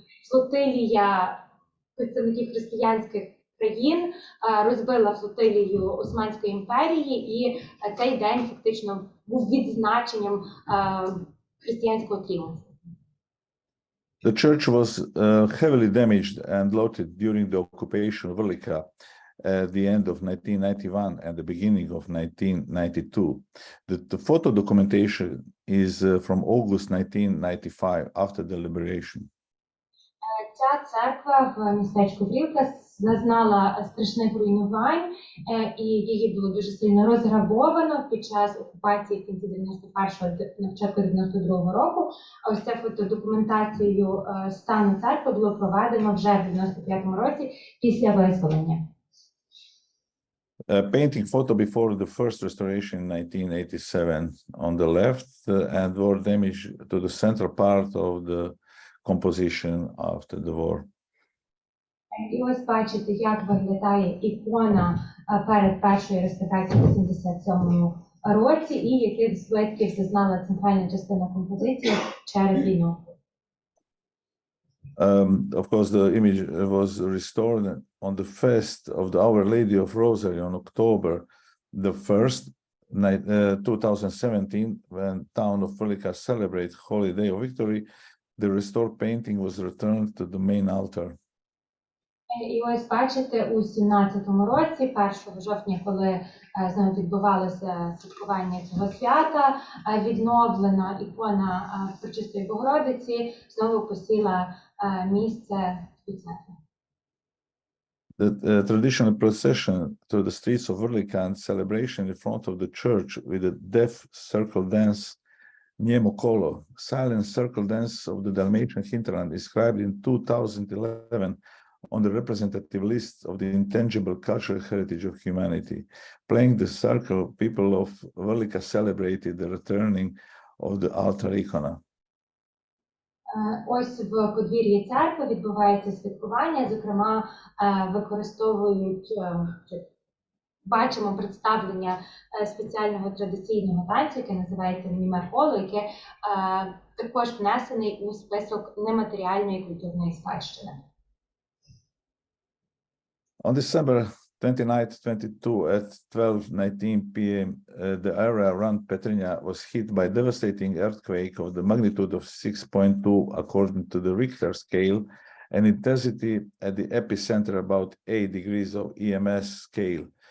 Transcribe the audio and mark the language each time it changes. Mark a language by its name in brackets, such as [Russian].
[Ukrainian] флотилія представників християнських країн розбила флотилію Османської імперії, і цей день фактично був відзначенням християнського тріумфу. [English] The church was heavily damaged and looted during the occupation of Vrlika at the end of 1991 and the beginning of 1992. The photo documentation is from August 1995, after the liberation. [Ukrainian] Ця церква в містечку Врівка зазнала страшних руйнувань, і її було дуже сильно розграбовано під час окупації в кінці 91-го, на початку 92-го року. А ось ця фотодокументацією стану церкви було проведено вже в 95-му році після визволення. [English] Painting photo before the first restoration in 1987 on the left and were damaged to the central part of the composition after the war. [Ukrainian] І ось бачите, як виглядає ікона перед першою реставрацією в 87-му році, і яких збитків зазнала центральна частина композиції через війну. [English] Of course, the image was restored on the feast of the Our Lady of Rosary on October the 1st, 2017, when town of Vrlika celebrates Holy Day of Victory. The restored painting was returned to the main altar. [Ukrainian] І ось бачите, у 17-му році, 1 жовтня, коли знову відбувалося святкування цього свята, відновлена ікона Пречистої Богородиці знову посіла місце у церкві. [English] The traditional procession through the streets of Vrlika and celebration in front of the church with a deaf circle dance Niemokolo, silent circle dance of the Dalmatian hinterland, described in 2011 on the representative list of the intangible cultural heritage of humanity. Playing the circle, people of Vrlika celebrated the returning of the altar icona. [Ukrainian] Ось в подвір'ї церкви відбувається святкування, зокрема використовують, бачимо представлення спеціального традиційного танцю, яке називається Німеколо, яке також внесений у список нематеріальної культурної спадщини. [English] On December 29, 22 at 12:19 p.m., the area around Petrinja was hit by a devastating earthquake of the magnitude of 6.2 according to the Richter scale and intensity at the epicenter about 8 degrees of EMS scale.